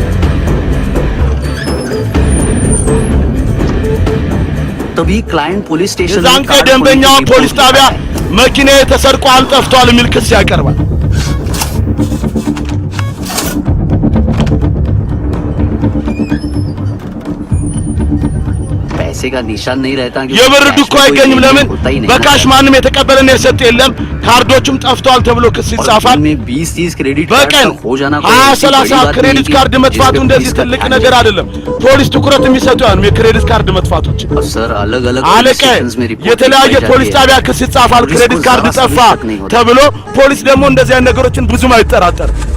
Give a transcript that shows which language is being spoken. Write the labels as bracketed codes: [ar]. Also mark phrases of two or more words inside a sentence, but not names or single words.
[hi] तभी क्लाइंट पुलिस स्टेशन [am] የዛን ቀን ደንበኛው ፖሊስ ጣቢያ መኪናዬ ተሰርቋል፣ ጠፍቷል የሚል ክስ ያቀርባል። [hi] पैसे का निशान नहीं रहता [am] የብር ዱካ አይገኝም። ለምን? በካሽ ማንም የተቀበለና የሰጠ የለም። ካርዶቹም ጠፍቷል ተብሎ ክስ ይጻፋል። [hi] 20-30 क्रेडिट [am] በቀን 20-30 ክሬዲት ካርድ መጥፋቱ እንደዚህ ትልቅ ነገር አይደለም። ፖሊስ ትኩረት የሚሰጠው ያን የክሬዲት ካርድ መጥፋቶች። [hi] सर अलग अलग [am] አለቀ። የተለያየ ፖሊስ ጣቢያ ክስ ይጻፋል። ክሬዲት ካርድ ጠፋ ተብሎ ፖሊስ ደግሞ እንደዚህ አይነት ነገሮችን ብዙም አይጠራጠርም።